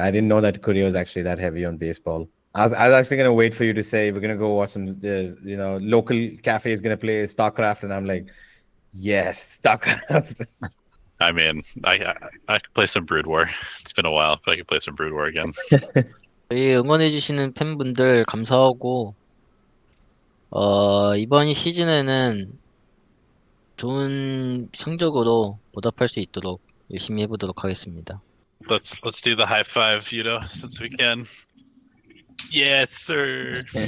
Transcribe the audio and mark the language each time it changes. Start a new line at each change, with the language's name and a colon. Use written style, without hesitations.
English: I didn't know that Korea was actually that heavy on baseball. I was actually going to wait for you to say, we're going to go watch some, local cafe is going to play StarCraft. And I'm like, yes, StarCraft. I mean, I could play some Brood War. It's been a while, but I could play some Brood War again.
Korean: 저희 응원해주시는 팬분들 감사하고, 이번 시즌에는 좋은 성적으로 보답할 수 있도록 열심히 해보도록 하겠습니다.
English: Let's do the high five, Yudo, since we can. Yes, sir.